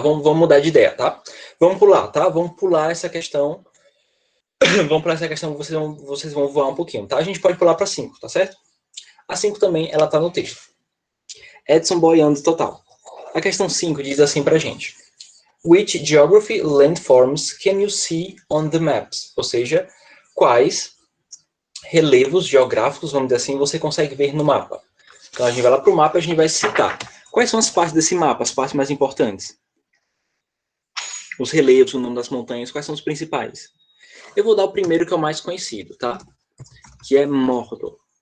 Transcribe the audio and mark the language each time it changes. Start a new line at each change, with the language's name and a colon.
Portuguese: Vamos mudar de ideia, tá? Vamos pular, tá? Vamos pular essa questão. Vamos pular essa questão, vocês vão voar um pouquinho, tá? A gente pode pular para 5, tá certo? A 5 também, ela tá no texto. Edson boiando total. A questão 5 diz assim pra gente.
English: Which geography landforms can you see on the maps?
Portuguese: Ou seja, quais relevos geográficos, vamos dizer assim, você consegue ver no mapa. Então a gente vai lá para o mapa e a gente vai citar. Quais são as partes desse mapa, as partes mais importantes? Os relevos, o nome das montanhas, quais são os principais? Eu vou dar o primeiro que é o mais conhecido, tá? Que é Mordor.